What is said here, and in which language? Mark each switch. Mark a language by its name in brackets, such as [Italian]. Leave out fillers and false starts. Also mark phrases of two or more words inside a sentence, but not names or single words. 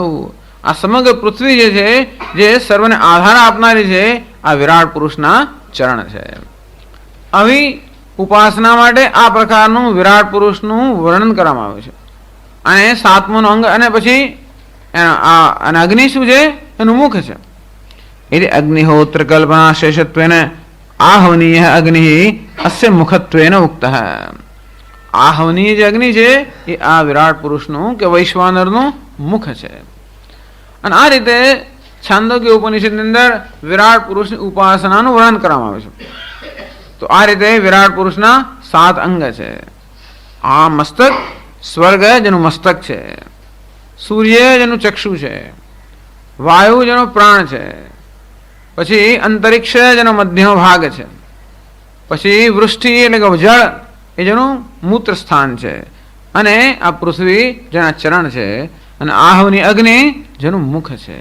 [Gujarati] આ સમગ્ર પૃથ્વી જે છે, જે સર્વને આધાર આપનારી છે, આ વિરાટ પુરુષના ચરણ છે. આવી ઉપાસના માટે આ પ્રકારનું વિરાટ પુરુષનું વર્ણન કરવામાં આવ્યું છે. અને સાતમું અંગ અને પછી અને અગ્નિ શું છે, એનું મુખ છે. [Sanskrit] એટલે અગ્નિહોત્ર કલ્પના શેષત્વેન आहवनीय अग्नि अस्य मुखत्वेन उक्त है. [Gujarati] आहवनीय જે અગ્નિ છે એ આ વિરાટ પુરુષનું કે વૈશ્વાનરનું મુખ છે. અને આ રીતે છાંદોગ્ય ઉપનિષદની અંદર વિરાટ પુરુષની ઉપાસનાનું વર્ણન કરવામાં આવે છે. તો આ રીતે વિરાટ પુરુષના 7 અંગ છે. આ મસ્તક, સ્વર્ગ જેનું મસ્તક છે, સૂર્ય જેનું ચક્ષુ છે, વાયુ જેનો પ્રાણ છે, પછી અંતરિક્ષ જેનો મધ્યનો ભાગ છે, પછી વૃષ્ટિ એટલે કે જળ એ જેનું મૂત્ર સ્થાન છે, અને આ પૃથ્વી જેના ચરણ છે, અને आहवनी અગ્નિ જેનું મુખ છે.